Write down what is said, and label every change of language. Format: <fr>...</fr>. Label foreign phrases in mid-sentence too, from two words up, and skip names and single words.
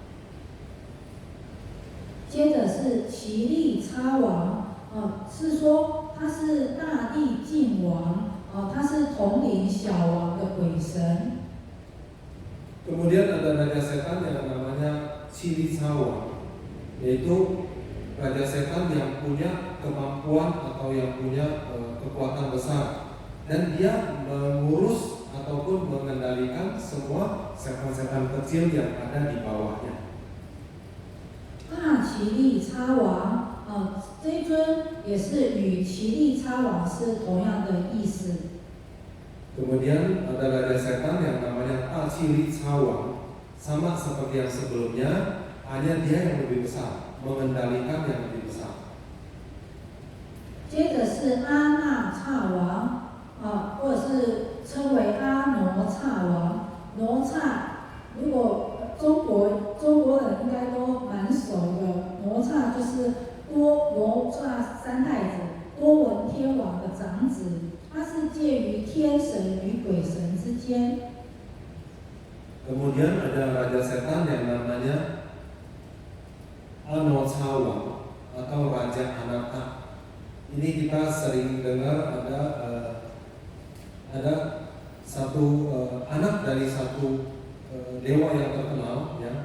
<zh>接着是奇力叉王，是说他是大地晋王，他是统领小王的鬼神。</zh> <id>Kemudian ada raja setan yang namanya Cili Sawang, yaitu raja setan yang punya kemampuan atau yang punya kekuatan besar, dan dia mengurus ataupun mengendalikan semua setan-setan kecil yang ada di bawahnya.</id> <zh>大奇力叉王，这一尊也是与奇力叉王是同样的意思。</zh> <id>Kemudian ada raja setan yang namanya Tacili Cawang, sama seperti yang sebelumnya, hanya dia yang lebih besar, mengendalikan yang lebih besar.</id> <zh>接着是阿那叉王，或者是称为阿挪叉王。挪叉，如果中国人应该都蛮熟的，挪叉就是挪叉三太子多闻天王的长子，他是介于天神与鬼神之间。</zh> <id>Kemudian ada raja setan yang namanya Anocawa atau Raja Anaka. Ini kita sering dengar ada satu anak dari satu dewa yang terkenal, ya.</id>